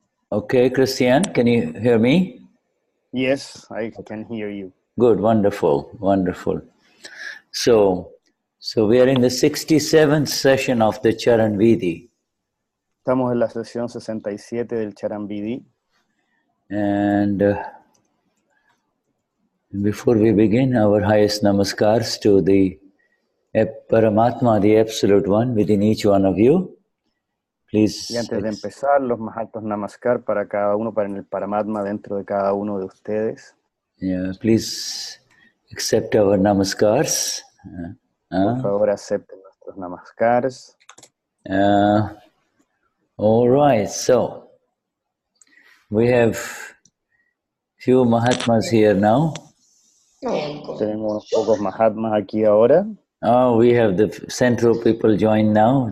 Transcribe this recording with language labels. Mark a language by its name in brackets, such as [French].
[English] Okay, Cristian, can you hear me? Yes, I can hear you. Good, wonderful, wonderful. So we are in the 67th session of the Charan Vidhi. [Spanish] Estamos en la sesión 67 del Charan Vidhi. [English] And before we begin, our highest namaskars to the Paramatma, the Absolute One, within each one of you. Please. [Spanish] Y antes de empezar, los más altos namaskar para cada uno, para el Paramatma dentro de cada uno de ustedes. [English] Yeah, please accept our namaskars. [Spanish] Por favor, acepten nuestros namaskars. [English] All right, so we have few Mahatmas here now. [Spanish] Tenemos unos pocos Mahatmas aquí ahora. [English] Oh, we have the central people join now.